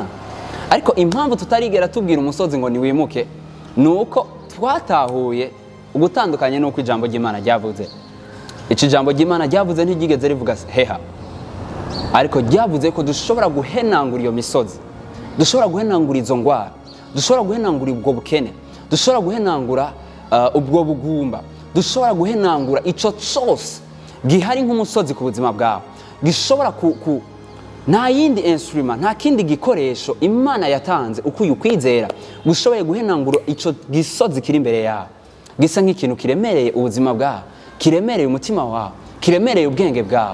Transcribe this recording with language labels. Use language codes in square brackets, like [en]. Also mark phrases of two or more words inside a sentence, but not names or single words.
[rw] Ariko impamvu tutarigera tubwira umusozi ngo niwimuke nuko twatahuye ugutandukanye nuko ijambo ry'Imana ryavuze. Iki jambo ry'Imana ryavuze ntigigeze rivuga Heha, ariko ryavuze ko dushobora guhenangura iyo misozi, dushobora guhenangura izo ngwara, dushobora guhenangura ubwo bukene, dushobora guhenangura ubwo bugumba, dushobora guhenangura icyo cyose gihari nk'umusozi ku buzima bwawe, gishobora nta yindi instrument, nta kindi gikoresho Imana yatanze ukuye ukwizera gushoboye guhenangura icyo gisozi kiri imbere yawe, gisa nk'ikintu kiremereye ubuzima bwawe, kiremereye umutima wawe, kiremereye ubwenge bwawe.